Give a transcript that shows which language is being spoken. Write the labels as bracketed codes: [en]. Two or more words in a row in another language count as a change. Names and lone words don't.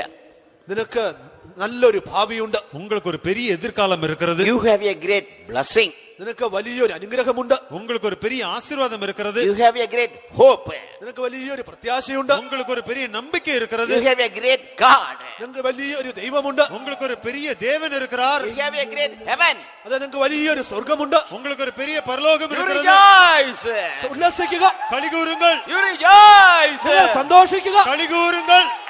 [ml] നിനക്ക് നല്ലൊരു ഭാവിയുണ്ട്. [ta] உங்களுக்கு ஒரு பெரிய எதிர்காலம் இருக்கிறது. [en] You have a great blessing. [ml] നിനക്ക് വലിയൊരു അനുഗ്രഹമുണ്ട്. [ta] உங்களுக்கு ஒரு பெரிய ஆசீர்வாதம் இருக்கிறது. [en] You have a great hope. [ml] നിനക്ക് വലിയൊരു പ്രത്യാശയുണ്ട്. [ta] உங்களுக்கு ஒரு பெரிய நம்பிக்கை இருக்கிறது. [en] You have a great God. [ml] നിനക്ക് വലിയൊരു ദൈവമുണ്ട്. [ta] உங்களுக்கு ஒரு பெரிய தேவன் இருக்கிறார். [en] You have a great heaven. [ml] അത് നിനക്ക് വലിയൊരു സ്വർഗ്ഗമുണ്ട്. [ta] உங்களுக்கு ஒரு பெரிய பரலோகம் [en] You [ta] இருக்கிறது. [en] rejoice. [ml] ഉല്ലസിക്കുക. [ta] களிகூருங்கள். [en] You rejoice. [ml] സന്തോഷിക്കുക. [ta] களிகூருங்கள்.